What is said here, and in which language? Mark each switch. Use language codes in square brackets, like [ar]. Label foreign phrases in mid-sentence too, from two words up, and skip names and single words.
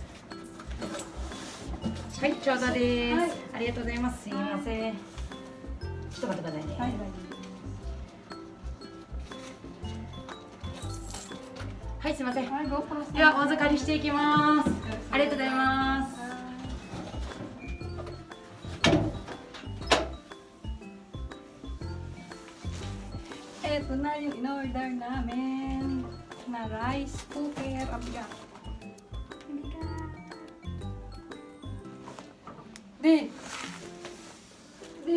[ja] はい、ちょうどです。はいありがとうございます。すいません。ちょっと待ってくださいね。はい、はい、すいません。はい、ご苦労様。ではお預かりしていきます。ありがとうございます。 [tl] Ito na yung in-order namin na [en] rice cooker. [tl] Abga. Hindi ka. Di.